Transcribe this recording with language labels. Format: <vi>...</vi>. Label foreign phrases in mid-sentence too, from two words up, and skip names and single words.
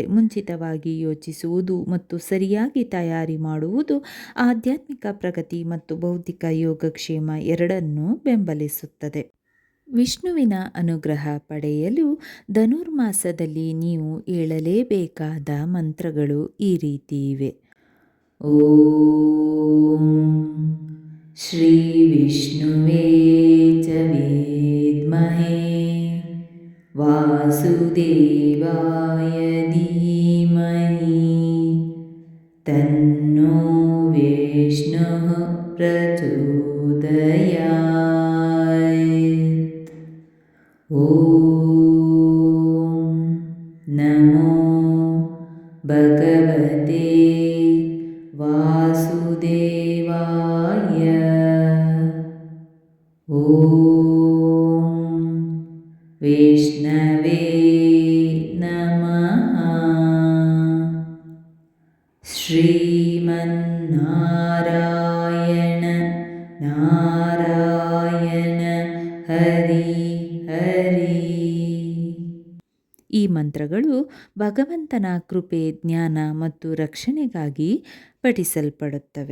<kn>ಮುಂಚಿತವಾಗಿ ಯೋಚಿಸುವುದು ಮತ್ತು ಸರಿಯಾಗಿ ತಯಾರಿ ಮಾಡುವುದು ಆಧ್ಯಾತ್ಮಿಕ ಪ್ರಗತಿ ಮತ್ತು ಬೌದ್ಧಿಕ ಯೋಗಕ್ಷೇಮ ಎರಡನ್ನೂ ಬೆಂಬಲಿಸುತ್ತದೆ. ವಿಷ್ಣುವಿನ ಅನುಗ್ರಹ ಪಡೆಯಲು ಧನುರ್ಮಾಸದಲ್ಲಿ ನೀವು ಹೇಳಲೇಬೇಕಾದ ಮಂತ್ರಗಳು ಈ ರೀತಿ ಇವೆ.</kn> <sa>ಓಂ ಶ್ರೀ ವಿಷ್ಣುವೇ ಚ ವಿದ್ಮಹೇ ವಾಸುದೇವಾಯ ಧೀಮಹಿ ತನ್ನೋ ವಿಷ್ಣುಃ ಪ್ರಚೋದಯಾತ್. ಓಂ ನಮೋ ಭಗವತೆ ವಾಸುದೇವಾಯ. ಓಂ ವಿಷ್ಣವೇ ನಮಃ. ಶ್ರೀಮನ್ನಾರಾಯಣ ನಾರಾಯಣ ಹರಿ ಹರಿ.</sa> <kn>ಈ ಮಂತ್ರಗಳು ಭಗವಂತನ ಕೃಪೆ, ಜ್ಞಾನ ಮತ್ತು ರಕ್ಷಣೆಗಾಗಿ ಪಠಿಸಲ್ಪಡುತ್ತವೆ.</kn>